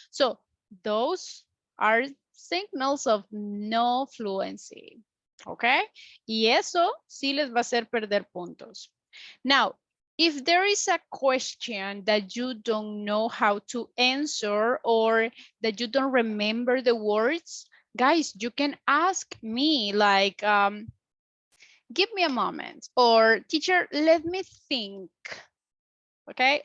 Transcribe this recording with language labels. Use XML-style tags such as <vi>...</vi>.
<en>So those are signals of no fluency, okay?</en> <es>Y eso sí les va a hacer perder puntos.</es> <en>Now, if there is a question that you don't know how to answer or that you don't remember the words, guys, you can ask me like, give me a moment, or teacher, let me think, okay?</en>